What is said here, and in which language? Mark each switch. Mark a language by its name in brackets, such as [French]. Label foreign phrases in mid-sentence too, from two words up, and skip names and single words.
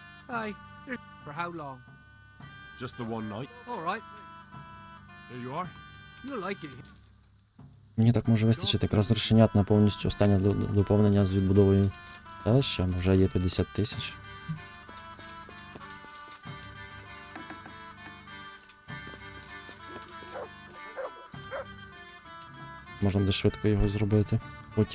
[English] Aye. For how long? Just the one night. All right. Here you are. You'll like it. [Ukrainian] Мені так може вистачити якраз грошенят на повністю останнє доповнення з відбудовою селища. Вже є 50 тисяч. Можна буде швидко його зробити потім.